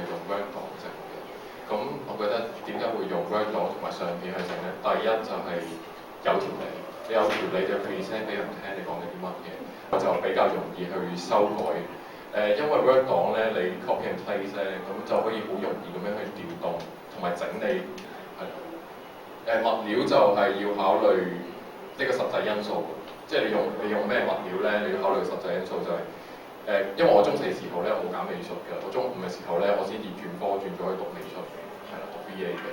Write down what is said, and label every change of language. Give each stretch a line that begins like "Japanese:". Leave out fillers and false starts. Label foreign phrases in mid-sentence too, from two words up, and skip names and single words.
Cantonese: Word 檔整嘅。咁我覺得點解會用 Word 檔同埋相片去整咧？第一就係有條理，你有條理就 present 俾人聽你講緊啲乜嘢，我就比較容易去修改。因為 Word 檔咧，你
English: copy and paste
Cantonese: 咧，咁就可以好容易咁樣去調動同埋整理。物料就係要考慮呢個實際因素，即係你用咩物料咧，你要考慮實際因素就係、因為我中四時候咧，我冇揀美術嘅，我中五嘅時候咧，我先至轉科轉咗去讀美術，係啦，讀 BA 嘅。